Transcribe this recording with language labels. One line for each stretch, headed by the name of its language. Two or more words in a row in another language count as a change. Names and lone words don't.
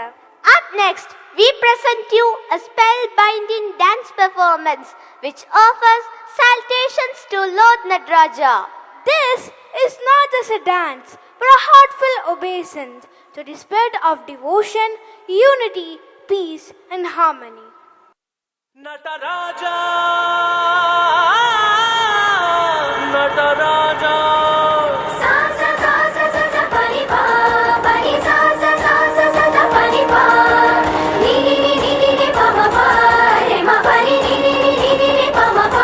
English: Up next, we present you a spellbinding dance performance which offers salutations to Lord Nataraja. This is not just a dance, but a heartfelt obeisance to the spirit of devotion, unity, peace, and harmony. Nataraja, Nataraja. Sa sa sa sa sa sa pani pa, pani sa sa sa sa sa sa pani pa. Ni ni ni ni ni ni pa ma pa, re ma pa ni ni ni ni ni ni ni pa ma pa.